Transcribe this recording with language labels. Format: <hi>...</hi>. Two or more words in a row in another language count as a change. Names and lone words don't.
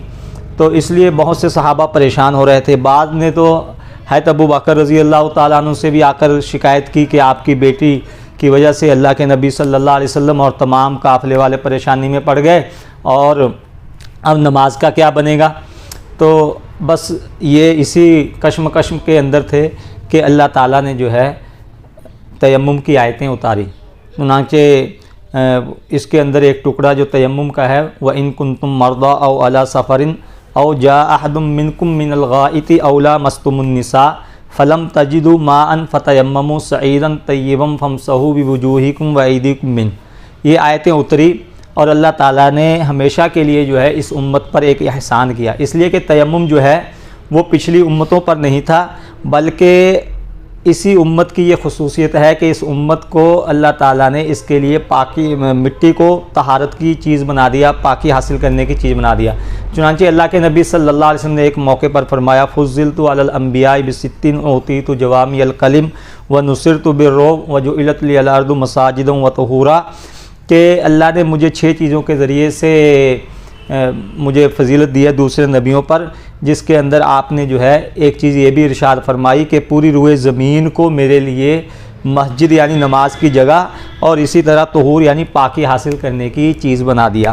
<ur>تو اس لیے بہت سے صحابہ پریشان ہو رہے تھے۔ بعد میں تو ہیت ابو بکر</ur> <ar>رضي الله تعالى عنه</ar> <ur>سے بھی آ کر شکایت کی کہ آپ کی بیٹی کی وجہ سے اللہ کے نبی</ur> <ar>صلى الله عليه وسلم</ar> <ur>اور تمام قافلے والے پریشانی میں پڑ گئے اور اب نماز کا کیا بنے گا. تو بس یہ اسی کشم کے اندر تھے کہ اللہ تعالیٰ نے جو ہے تیمم کی آیتیں اتاری. چنانچہ اس کے اندر ایک ٹکڑا جو تیمم کا ہے,</ur> <ar>وإن كنتم مرضى أو على سفر أو جاء أحد منكم من الغائط أو لامستم النساء فلم تجدوا ماء فتيمموا صعيدا طيبا فامسحوا بوجوهكم وأيديكم من.</ar> <ur>یہ آیتیں اتری اور اللہ تعالیٰ نے ہمیشہ کے لیے جو ہے اس امت پر ایک احسان کیا، اس لیے کہ تیمم جو ہے وہ پچھلی امتوں پر نہیں تھا، بلکہ اسی امت کی یہ خصوصیت ہے کہ اس امت کو اللہ تعالیٰ نے اس کے لیے پاکی مٹی کو طہارت کی چیز بنا دیا، پاکی حاصل کرنے کی چیز بنا دیا. چنانچہ اللہ کے نبی</ur> <ar>صلى الله عليه وسلم</ar> <ur>نے ایک موقع پر فرمایا,</ur> <ar>فضلت على الأنبياء بست أوتيت جوامع الكلم ونصرت بالرعب وجعلت لي الأرض مساجد وطهورا,</ar> <ur>کہ اللہ نے مجھے 6 چیزوں کے ذریعے سے مجھے فضیلت دی ہے دوسرے نبیوں پر، جس کے اندر آپ نے جو ہے ایک چیز یہ بھی ارشاد فرمائی کہ پوری روئے زمین کو میرے لیے مسجد یعنی نماز کی جگہ اور اسی طرح طہور یعنی پاکی حاصل کرنے کی چیز بنا دیا.</ur>